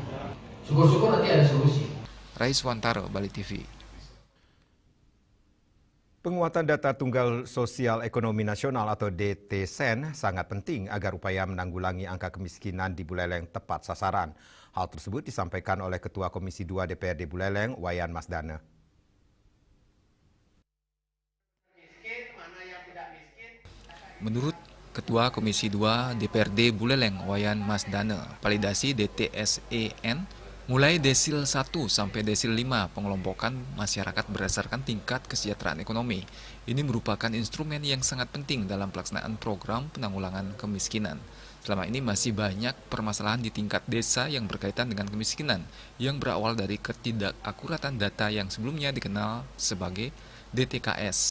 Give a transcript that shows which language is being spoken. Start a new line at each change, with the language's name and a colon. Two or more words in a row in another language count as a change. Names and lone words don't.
Indonesian: Syukur-syukur nanti ada solusi. Rais Wantaro, Bali TV. Penguatan data Tunggal Sosial Ekonomi Nasional atau DTSEN sangat penting agar upaya menanggulangi angka kemiskinan di Buleleng tepat sasaran. Hal tersebut disampaikan oleh Ketua Komisi 2 DPRD Buleleng, Wayan Masdane. Menurut Ketua Komisi 2 DPRD Buleleng, Wayan Masdane, validasi DTSEN Mulai desil 1 sampai desil 5, pengelompokan masyarakat berdasarkan tingkat kesejahteraan ekonomi. Ini merupakan instrumen yang sangat penting dalam pelaksanaan program penanggulangan kemiskinan. Selama ini masih banyak permasalahan di tingkat desa yang berkaitan dengan kemiskinan, yang berawal dari ketidakakuratan data yang sebelumnya dikenal sebagai DTKS.